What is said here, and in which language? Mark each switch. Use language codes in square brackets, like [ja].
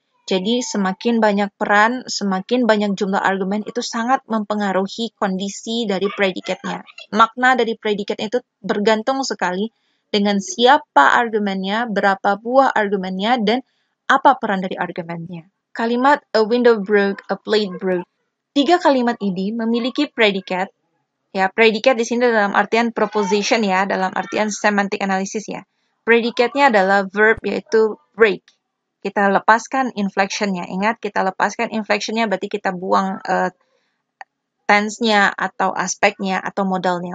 [id] Jadi semakin banyak peran, semakin banyak jumlah argumen itu sangat mempengaruhi kondisi dari predikatnya. Makna dari predikat itu bergantung sekali dengan siapa argumennya, berapa buah argumennya, dan apa peran dari argumennya. [en] Kalimat a window broke, a plate broke. [id] 3 kalimat ini memiliki predikat. Ya, predikat di sini dalam artian proposition ya, dalam artian semantic analysis ya. Predikatnya adalah verb yaitu break. Kita lepaskan inflection-nya. Ingat, kita lepaskan inflection-nya berarti kita buang tense-nya atau aspeknya atau modalnya.